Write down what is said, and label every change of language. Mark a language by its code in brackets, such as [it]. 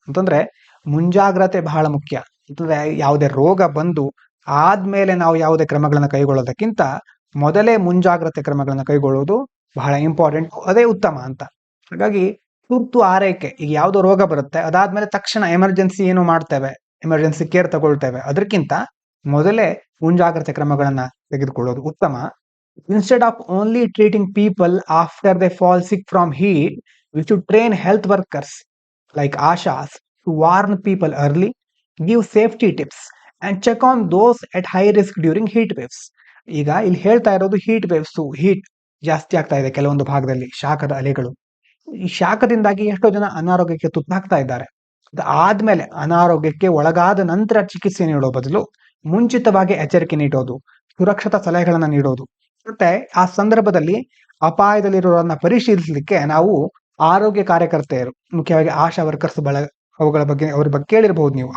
[kn] ಅಂತಂದ್ರೆ ಮುಂಜಾಗ್ರತೆ ಬಹಳ ಮುಖ್ಯ. ಅಂತಂದ್ರೆ ಯಾವುದೇ ರೋಗ ಬಂದು ಆದ್ಮೇಲೆ ನಾವು ಯಾವುದೇ ಕ್ರಮಗಳನ್ನ ಕೈಗೊಳ್ಳೋದಕ್ಕಿಂತ ಮೊದಲೇ ಮುಂಜಾಗ್ರತೆ ಕ್ರಮಗಳನ್ನ ಕೈಗೊಳ್ಳುವುದು ಬಹಳ ಇಂಪಾರ್ಟೆಂಟ್, ಅದೇ ಉತ್ತಮ ಅಂತ. ಹಾಗಾಗಿ ತುರ್ತು ಆರೈಕೆ, ಈಗ ಯಾವುದೋ ರೋಗ ಬರುತ್ತೆ ಅದಾದ್ಮೇಲೆ ತಕ್ಷಣ ಎಮರ್ಜೆನ್ಸಿ ಏನು ಮಾಡ್ತೇವೆ, ಎಮರ್ಜೆನ್ಸಿ ಕೇರ್ ತಗೊಳ್ತೇವೆ, ಅದಕ್ಕಿಂತ ಮೊದಲೇ ಮುಂಜಾಗ್ರತೆ ಕ್ರಮಗಳನ್ನ ತೆಗೆದುಕೊಳ್ಳೋದು ಉತ್ತಮ. [en] Instead of only treating people after they fall sick from heat, we should train health workers like Ashas to warn people early, give safety tips, and check on those at high risk during heat waves. [kn] ಈಗ ಇಲ್ಲಿ ಹೇಳ್ತಾ ಇರೋದು heat waves, heat ಜಾಸ್ತಿ ಆಗ್ತಾ ಇದೆ ಕೆಲವೊಂದು ಭಾಗದಲ್ಲಿ, ಶಾಖದ ಅಲೆಗಳು. ಈ ಶಾಖದಿಂದಾಗಿ ಎಷ್ಟೋ ಜನ ಅನಾರೋಗ್ಯಕ್ಕೆ ತುತ್ತಾಗ್ತಾ ಇದ್ದಾರೆ. ಆದ್ಮೇಲೆ ಅನಾರೋಗ್ಯಕ್ಕೆ ಒಳಗಾದ ನಂತರ ಚಿಕಿತ್ಸೆ ನೀಡೋ ಬದಲು ಮುಂಚಿತವಾಗಿ ಎಚ್ಚರಿಕೆ ನೀಡೋದು, ಸುರಕ್ಷತಾ ಸಲಹೆಗಳನ್ನ ನೀಡೋದು, ಮತ್ತೆ ಆ ಸಂದರ್ಭದಲ್ಲಿ ಅಪಾಯದಲ್ಲಿರೋರನ್ನ ಪರಿಶೀಲಿಸಲಿಕ್ಕೆ ನಾವು ಆರೋಗ್ಯ ಕಾರ್ಯಕರ್ತೆಯರು, ಮುಖ್ಯವಾಗಿ ಆಶಾ ವರ್ಕರ್ಸ್ ಅವ್ರ ಬಗ್ಗೆ ಕೇಳಿರ್ಬಹುದು ನೀವು.